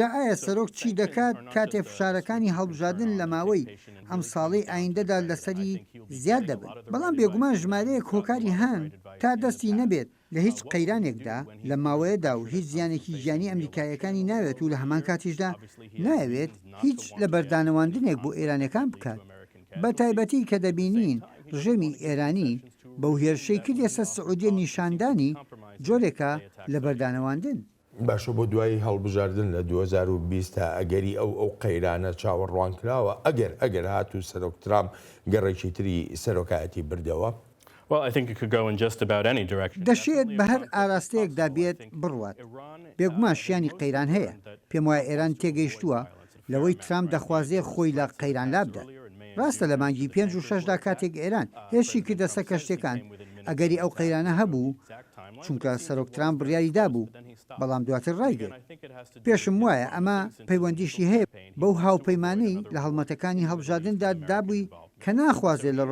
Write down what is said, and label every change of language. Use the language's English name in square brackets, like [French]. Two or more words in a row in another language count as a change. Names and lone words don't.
[Central Kurdish] ئایا سەرۆک چی دەکات کاتێ فشارەکانی هەڵبژاردن لە ماوەی ئەم ساڵی ئایندەدا لەسەری زیاد دەبن بەڵام بێگومان ژمارەیەک هۆکاری هەن تا دەستی نەبێت لە هیچ قەیرانێکدا لە ماوەیەدا و هیچ زیانێکی ژیانی ئەمریکایەکانی ناوێت و لە هەمان کاتیشدا ناوێت هیچ لە بەردانەواندنێک بۆ ئێرانەکان بکات بە تایبەتی کە دەبینین ڕژێمی ئێرانی بەو هێرشەی کردێ سە سعودیە نیشاندانی جۆرێکە لە بەردانەواندن باشە بۆ دوایی هەڵبژاردن لە 2020 تا ئەگەری ئەو قەیرانە چاوەڕوان کراوە ئەگەر هاتوو سەرۆک ترامپ گەڕێکی تری سەرۆکایەتی بردەوە [English] Well, I think it could go in just about any direction. [Central Kurdish] دەشێت بە هەر ئاراستەیەکدا بێت بڕوات بێگومان شیانی قەیران هەیە پێم وایە ئێران تێگەیشتووە لەوەی ترامپ دەخوازێ خۆی لە قەیران لابدات ڕاستە لە مانگی 5 و 6دا کاتێک ئێران هێشی کردە سەر کەشتەکان ئەگەری ئەو قەیرانە هەبوو چونکە سەرۆک ترامپ بڕیاری دابوو بەڵام دواتر ڕایگەت پێشم وایە ئەمە پەیوەندیشی هەیە بەو هاوپەیمانەی لە هەڵمەتەکانی هەڵبژاردندا دابووی کە ناخوازێت لە